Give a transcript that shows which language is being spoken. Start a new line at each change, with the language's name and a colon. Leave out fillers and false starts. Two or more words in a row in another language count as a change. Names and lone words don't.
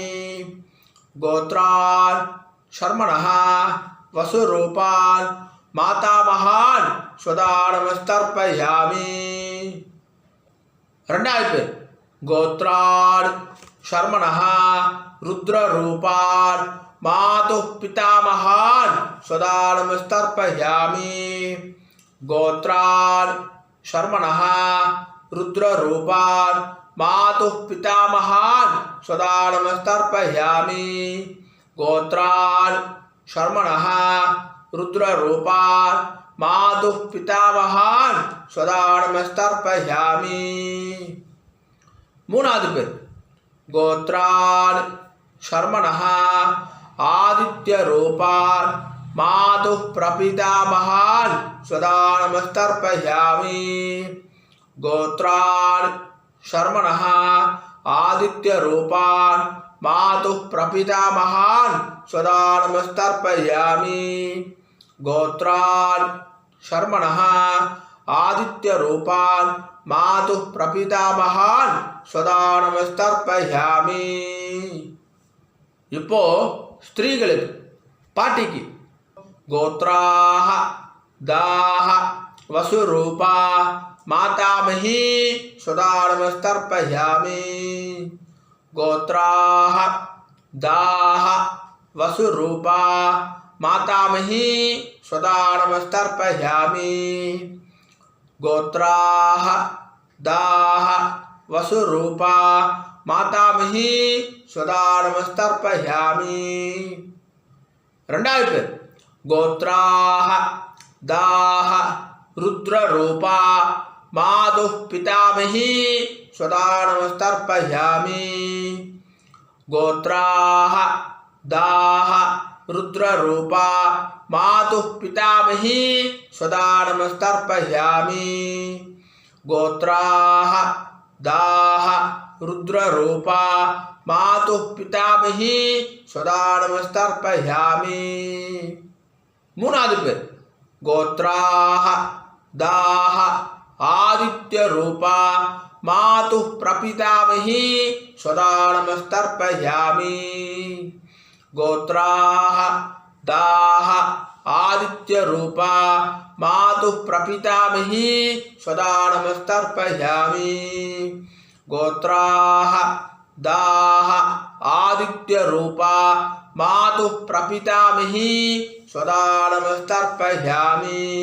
Sanskrit: गोत्रान् शर्मणः वसुरूपान् मातामहान् सदा नमस्तर्पयामि
Tamil: ரெண்டாவது பேர்
Sanskrit: गोत्रान् शर्मणः रुद्ररूपान् मातुः पितामहान् सदा नमस्तर्पयामि गोत्रान् शर्मणः रुद्ररूपान् मातुः पितामहान् सदा नमस्तर्पयामि गोत्रान् शर्मणः रुद्ररूपान् मातुः पितामहान् सदा नमस्तर्पयामि
Tamil: மூணாவது பேர்
Sanskrit: गोत्रान् शर्मणः आदित्य रूपान् मातुः प्रपितामहान् सदा नमस्तर्पयामि गोत्रान् शर्मणः आदित्य रूपान् मातुः प्रपितामहान् सदा नमस्तर्पयामि गोत्रान् शर्मणः आदित्य रूपान् मातुः प्रपितामहान् सदा नमस्तर्पयामि
Tamil: இப்போ ஸ்திரீகளுக்கு பாட்டிக்கு
Sanskrit: गोत्राः दाह वसुरूपा मातामही सदा नमस्तर्पयामि गोत्राः दाह वसुरूपा मातामही सदा नमस्तर्पयामि गोत्राः दाह वसुरूपा मातामही सदा नमस्तर्पयामि
Tamil: ரெண்டாவது பேர்
Sanskrit: गोत्राः दाह रुद्ररूपा मातुः पितामही सदा नमस्तर्पयामि गोत्राः दाह रुद्ररूपा मातुः पितामही सदा नमस्तर्पयामि गोत्राः दाः रुद्ररूपा मातुः पितामही सदा नमस्तर्पयामि
Tamil: மூணாவது பேர்
Sanskrit: गोत्राः दाः आदित्यरूपा मातुः प्रपितामही सदा नमस्तर्पयामि गोत्राः दाः आदित्यरूपा मातुः प्रपितामही सदा नमस्तर्पयामि गोत्राः दाः आदित्यरूपा मातुः प्रपितामही सदा नमस्तर्पयामि